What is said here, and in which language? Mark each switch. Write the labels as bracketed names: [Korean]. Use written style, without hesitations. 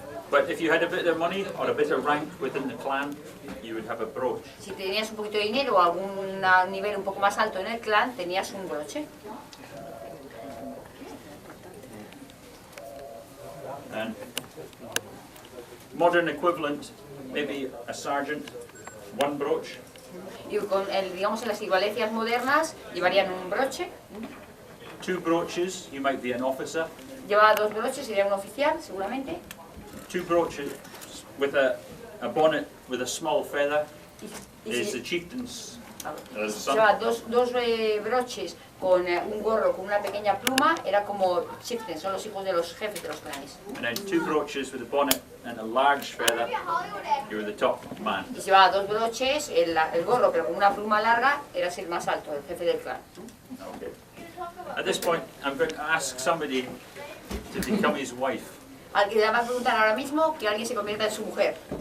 [English] But if you had a bit of money or a bit of rank within the clan, you would have a brooch. [Spanish] Si tenías un poquito de dinero o algún nivel un poco más alto en el clan, tenías un broche. [English] And modern equivalent, maybe a sergeant, one brooch. [Spanish] Y con digamos en las equivalencias modernas llevarían un broche. [English] Two brooches, you might be an officer. [Spanish] Llevaba dos broches, sería un oficial seguramente. [English] Two brooches with a bonnet with a small feather [Spanish] Y [English] is [Spanish] si, [English] the chieftain's [Spanish] si llevaba dos broches con un gorro con una pequeña pluma, era como chieftains, son los hijos de los jefes de los clanes. [English] And then two brooches with a bonnet and a large feather, you were the top man. [Spanish] Y si llevaba dos broches, el gorro pero con una pluma larga, eras el más alto, el jefe del clan. [English] Okay. At this point, I'm going to ask somebody to become his wife. [Spanish] Y le va a preguntar ahora mismo que alguien se convierta en su mujer.